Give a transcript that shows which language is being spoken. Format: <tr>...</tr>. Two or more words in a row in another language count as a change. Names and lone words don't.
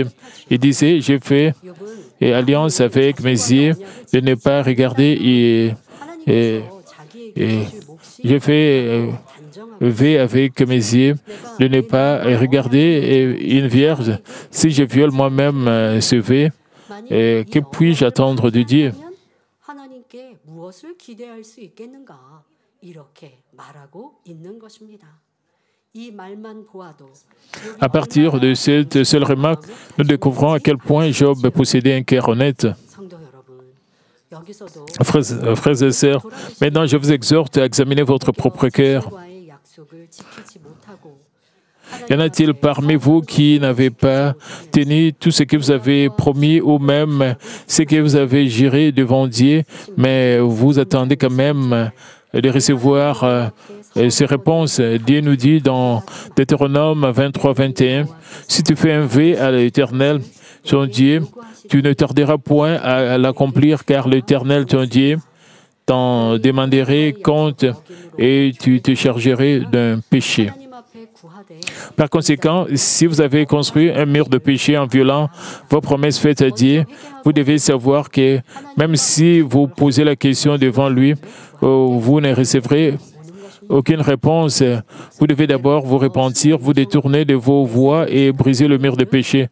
<fr>Il disait: j'ai fait alliance avec mes yeux de ne pas regarder et j'ai fait veille avec mes yeux de ne pas regarder une vierge. Si je viole moi-même ce vœu, que puis-je attendre de Dieu?</fr> <ko>하나님께 무엇을 기대할 수 있겠는가? 이렇게 말하고 있는 것입니다. 이 말만 보아도</ko> <fr>À partir de cette seule remarque, nous découvrons à quel point Job possédait un cœur honnête.</fr> <ko>성도 여러분, 여기서도</ko> <fr>Frères et sœurs, maintenant je vous exhorte à examiner votre propre cœur.</fr> <ko>하나님과의 약속을 지키지 못하고</ko> <fr>Y en a-t-il parmi vous qui n'avez pas tenu tout ce que vous avez promis ou même ce que vous avez juré devant Dieu, mais vous attendez quand même de recevoir ces réponses? Dieu nous dit dans Deutéronome 23:21, si tu fais un vœu à l'Éternel, ton Dieu, tu ne tarderas point à l'accomplir, car l'Éternel, ton Dieu, t'en demanderait compte et tu te chargerais d'un péché.</fr> <ko>하나님 앞에 구하되</ko> <fr>Par conséquent, si vous avez construit un mur de péché en violant vos promesses faites à Dieu, vous devez savoir que même si vous posez la question devant lui, vous ne recevrez aucune réponse. Vous devez d'abord vous repentir, vous détourner de vos voies et briser le mur de péché.</fr>